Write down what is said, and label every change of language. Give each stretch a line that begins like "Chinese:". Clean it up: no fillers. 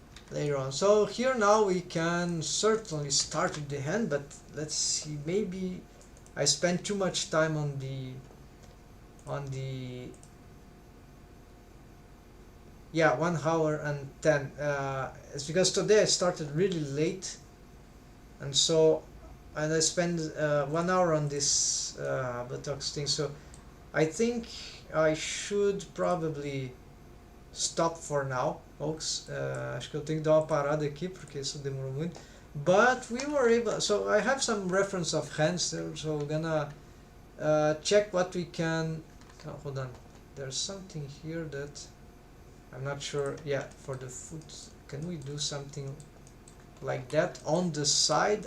English: Later on. So here now we can certainly start with the hand, but let's see, maybe I spent too much time on the 1 hour and 10. It's because today I started really late, and I spent 1 hour on this buttocks thing, so I think I should probably stop for now, folks.
Portuguese: Acho que eu tenho que dar uma parada aqui porque isso demorou muito.
English: But we were able, so I have some reference of hands there, so we're gonna check what we can. Oh, hold on, there's something here that I'm not sure. Yeah, for the foot, can we do something like that on the side?